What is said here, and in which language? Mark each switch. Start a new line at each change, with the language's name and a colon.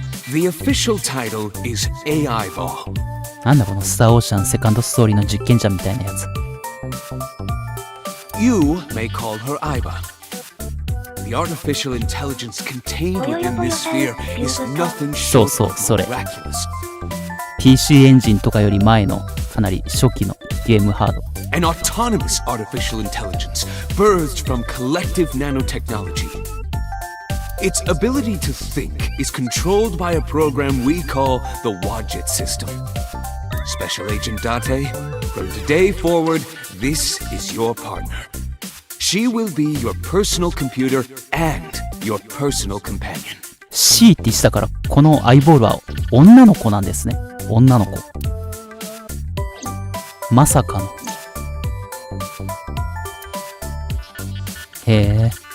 English: The official title is AI Ball.
Japanese: なんだこのスターオーシャンセカンドストーリーの実験者みたいなやつ。
English: You may call her Aiba. The artificial intelligence contained within this sphere is nothing short of miraculous.
Japanese: PC エンジンとかより前のかなり初期のゲームハード。
English: An autonomous artificial intelligence birthed from collective nanotechnology. Its ability to think is controlled by a program we call the Wadjet system. Special Agent Date, from today forward, this is your partner. She will be your personal computer and your personal companion.
Japanese: C ってしたから、このアイボールは女の子なんですね。女の子。まさかの。へえ。